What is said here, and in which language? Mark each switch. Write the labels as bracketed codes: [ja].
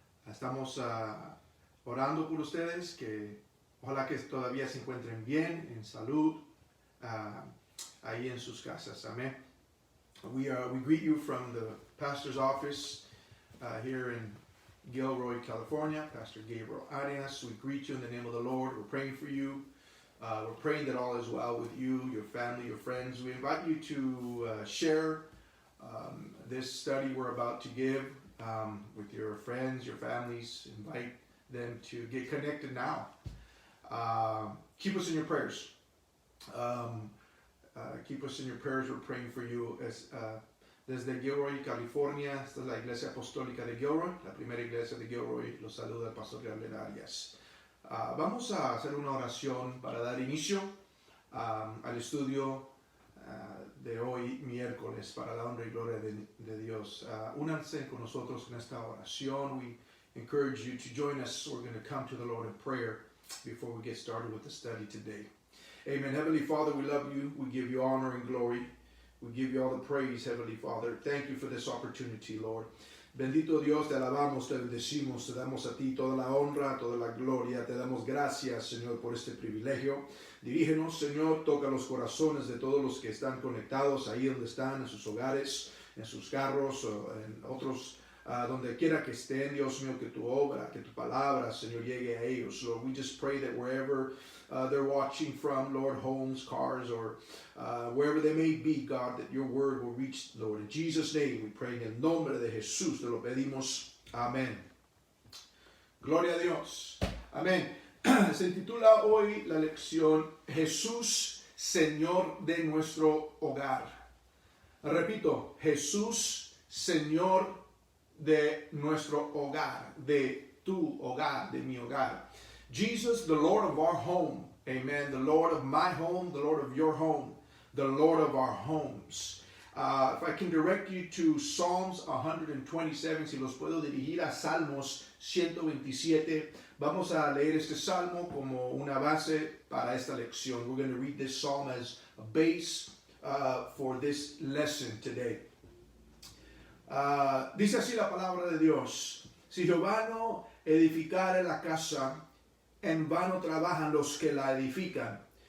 [es] Estamos orando por ustedes, que ojalá que todavía se encuentren bien, en salud, ahí en sus casas. Amén. [en] We greet you from the pastor's office here in Gilroy, California. Pastor Gabriel Arias. We greet you in the name of the Lord. We're praying for you. We're praying that all is well with you, your family, your friends. We invite you to share this study we're about to give with your friends, your families. Invite them to get connected now. Keep us in your prayers. Keep us in your prayers. We're praying for you. [es] Desde Gilroy, California, esta es la Iglesia Apostólica de Gilroy, la primera iglesia de Gilroy. Los saluda el pastor Gabriel Arias. Vamos a hacer una oración para dar inicio al estudio de hoy, miércoles, para la honra y gloria de Dios. Únanse con nosotros en esta oración. [en] We encourage you to join us. We're going to come to the Lord in prayer before we get started with the study today. Amen. Heavenly Father, we love you. We give you honor and glory. We give you all the praise, Heavenly Father. Thank you for this opportunity, Lord. [es] Bendito Dios, te alabamos, te bendecimos, te damos a ti toda la honra, toda la gloria. Te damos gracias, Señor, por este privilegio. Dirígenos, Señor, toca los corazones de todos los que están conectados ahí donde están, en sus hogares, en sus carros, o en otros, donde quiera que estén. Dios mío, que tu obra, que tu palabra, Señor, llegue a ellos. [en] Lord, we just pray that wherever they're watching from, Lord, homes, cars, or wherever they may be, God, that your word will reach, Lord. In Jesus' name, we pray [es] en el nombre de Jesús, te lo pedimos. Amén. Gloria a Dios. Amén. Se titula hoy la lección Jesús, Señor de nuestro hogar. Repito, Jesús, Señor de nuestro hogar, de tu hogar, de mi hogar. [en] Jesus, the Lord of our home. Amen. The Lord of my home, the Lord of your home, the Lord of our homes. If I can direct you to Psalms 127, [es] si los puedo dirigir a Salmos 127, vamos a leer este salmo como una base para esta lección. [en] We're going to read this psalm as a base for this lesson today. [es] Dice así la palabra de Dios: si Jehová no edificare la casa, en vano trabajan los que la edifican.